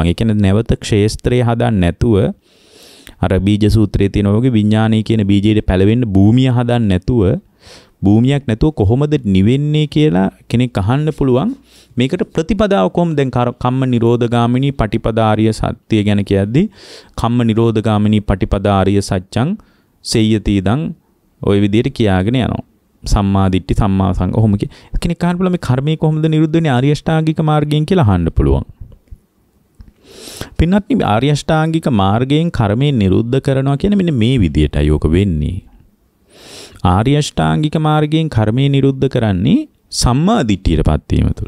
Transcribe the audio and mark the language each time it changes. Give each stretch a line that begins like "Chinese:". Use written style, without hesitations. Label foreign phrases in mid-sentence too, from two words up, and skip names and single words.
Sinhala: ඒ කියන්නේ නැවත ක්ෂේත්‍රය හදන්න නැතුව අර බීජ සූත්‍රයේ තියෙන වගේ විඥානය කියන බීජයේ පැලවෙන්න භූමිය හදන්න නැතුව භූමියක් නැතුව කොහොමද නිවෙන්නේ කියලා කෙනෙක් අහන්න පුළුවන්. මේකට ප්‍රතිපදාව කොහොමද දැන්
Pali: කම්ම නිරෝධගාමිනී පටිපදාාරිය
Sinhala: සත්‍ය ගැන කියද්දි
Pali: කම්ම නිරෝධගාමිනී පටිපදාාරිය සත්‍යං සෙය්‍යති ඉදං
Sinhala: ওই විදිහට කියාගෙන යනවා.
Pali: සම්මා දිට්ඨි සම්මා සංඝ
Sinhala: ඔහොම කෙනෙක් අහන්න පුළුවන් මේ කර්මය කොහොමද නිරුද්ධ වෙන්නේ ආර්ය අෂ්ටාංගික මාර්ගයෙන් කියලා අහන්න පුළුවන්. පින්වත්නි ආර්ය අෂ්ටාංගික මාර්ගයෙන් කර්මය නිරුද්ධ කරනවා කියන්නේ මෙන්න මේ විදිහටයි ඕක වෙන්නේ. ආර්ය අෂ්ටාංගික මාර්ගයෙන් කර්මය නිරුද්ධ කරන්නේ සම්මා දිට්ඨියටපත් වීම තුළ.